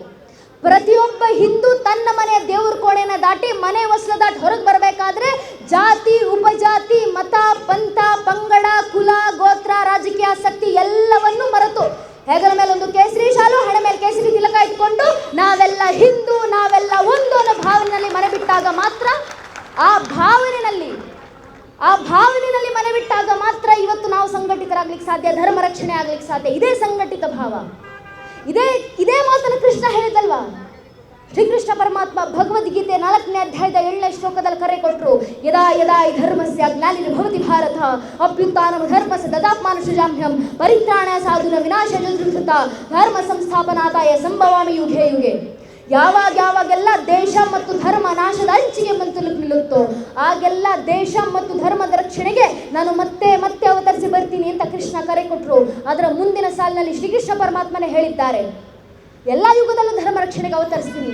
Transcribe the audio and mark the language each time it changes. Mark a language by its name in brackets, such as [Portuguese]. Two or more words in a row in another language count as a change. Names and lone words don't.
[Kannada] ಪ್ರತಿಯೊಬ್ಬ ಹಿಂದೂ ತನ್ನ ಮನೆಯ ದೇವ್ರ ಕೋಣೆನ ದಾಟಿ ಮನೆ ಹೊಸ್ಲ ದಾಟಿ ಹೊರಗೆ ಬರಬೇಕಾದ್ರೆ ಜಾತಿ, ಉಪಜಾತಿ, ಮತ, ಪಂಥ, ಪಂಗಡ, ಕುಲ, ಗೋತ್ರ, ರಾಜಕೀಯ ಆಸಕ್ತಿ ಎಲ್ಲವನ್ನೂ ಮರೆತು ಹೆಗಲ ಮೇಲೆ ಒಂದು ಕೇಸರಿ ಶಾಲು, ಹಣೆ ಮೇಲೆ ಕೇಸರಿ ತಿಲಕ ಇಟ್ಕೊಂಡು ನಾವೆಲ್ಲ ಹಿಂದೂ, ನಾವೆಲ್ಲ ಒಂದು ಅನ್ನೋ ಭಾವನೆಯಲ್ಲಿ ಮನೆ ಬಿಟ್ಟಾಗ ಮಾತ್ರ, ಆ ಭಾವನೆಯಲ್ಲಿ ಮನೆ ಬಿಟ್ಟಾಗ ಮಾತ್ರ ಇವತ್ತು ನಾವು ಸಂಘಟಿತರಾಗ್ಲಿಕ್ಕೆ ಸಾಧ್ಯ, ಧರ್ಮ ರಕ್ಷಣೆ ಆಗ್ಲಿಕ್ಕೆ ಸಾಧ್ಯ. ಇದೇ ಸಂಘಟಿತ ಭಾವ. ಇದೇ ಮಾತನ್ನು ಕೃಷ್ಣ ಹೇಳಿದಲ್ವಾ? ಶ್ರೀಕೃಷ್ಣ ಪರಮಾತ್ಮ ಭಗವದ್ಗೀತೆ 4ನೇ ಅಧ್ಯಾಯದ 7ನೇ ಶ್ಲೋಕದಲ್ಲಿ ಕರೆ ಕೊಟ್ಟರು. [Sanskrit] ಯದಾ ಯದಾ ಈ ಧರ್ಮಸ್ಯ ಗ್ಲಾನಿರ್ಭವತಿ ಭಾರತ ಅಭ್ಯುತ್ಥಾನಂ ಧರ್ಮಸ್ಯ ದದಾತ್ಮಾನುಷಜಾಮ್ಯಹಂ ಪರಿತ್ರಾಣಾಯ ಸಾಧುನ ವಿನಾಶಾಯ ದುಷ್ಕೃತ ಧರ್ಮ ಸಂಸ್ಥಾಪನಾರ್ಥಾಯ ಸಂಭವಾಮಿ ಯುಗೆ ಯುಗೆ. [Kannada] ಯಾವಾಗೆಲ್ಲ ದೇಶ ಮತ್ತು ಧರ್ಮ ನಾಶದ ಅಂಚಿಗೆ ನಿಲ್ಲುತ್ತೋ ಆಗೆಲ್ಲ ದೇಶ ಮತ್ತು ಧರ್ಮದ ರಕ್ಷಣೆಗೆ ನಾನು ಮತ್ತೆ ಅವತರಿಸಿ ಬರ್ತೀನಿ ಅಂತ ಕೃಷ್ಣ ಕರೆ ಕೊಟ್ಟರು. ಅದರ ಮುಂದಿನ ಸಾಲಿನಲ್ಲಿ ಶ್ರೀಕೃಷ್ಣ ಪರಮಾತ್ಮನೇ ಹೇಳಿದ್ದಾರೆ, ಎಲ್ಲ ಯುಗದಲ್ಲೂ ಧರ್ಮ ರಕ್ಷಣೆಗೆ ಅವತರಿಸ್ತೀನಿ.